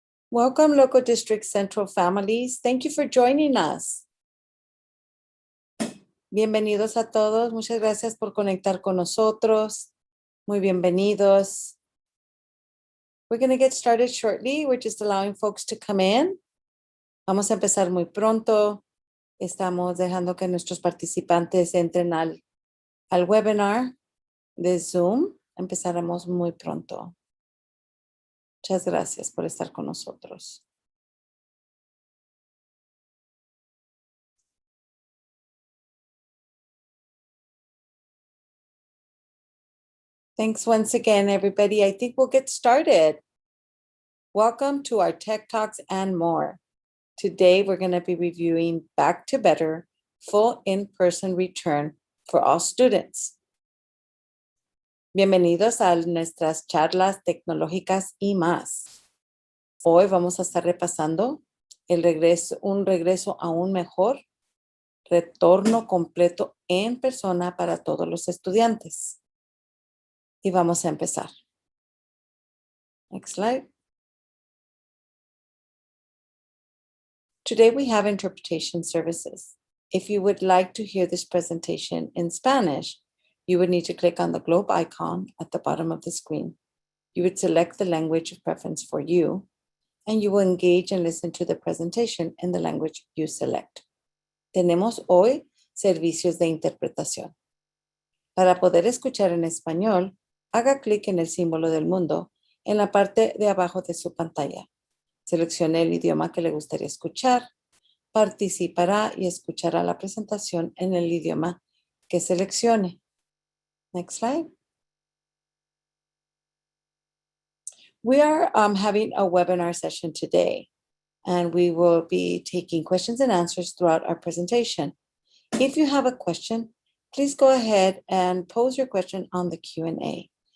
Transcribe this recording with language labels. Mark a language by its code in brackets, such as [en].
[en] Welcome, Local District Central families. Thank you for joining us. [es] Bienvenidos a todos. Muchas gracias por conectar con nosotros. Muy bienvenidos. [en] We're going to get started shortly. We're just allowing folks to come in. [es] Vamos a empezar muy pronto. Estamos dejando que nuestros participantes entren al webinar de Zoom. Empezaremos muy pronto. Muchas gracias por estar con nosotros. [en] Thanks once again, everybody. I think we'll get started. Welcome to our Tech Talks and more. Today, we're going to be reviewing Back to Better, full in-person return for all students. [es] Bienvenidos a nuestras charlas tecnológicas y más. Hoy vamos a estar repasando un regreso aún mejor, retorno completo en persona para todos los estudiantes. Y vamos a empezar. [en] Next slide. Today we have interpretation services. If you would like to hear this presentation in Spanish, you would need to click on the globe icon at the bottom of the screen. You would select the language of preference for you, and you will engage and listen to the presentation in the language you select. [es] Tenemos hoy servicios de interpretación. Para poder escuchar en español, haga clic en el símbolo del mundo en la parte de abajo de su pantalla. Seleccione el idioma que le gustaría escuchar, participará y escuchará la presentación en el idioma que seleccione. [en] Next slide. We are having a webinar session today, and we will be taking questions and answers throughout our presentation. If you have a question, please go ahead and pose your question on the Q&A.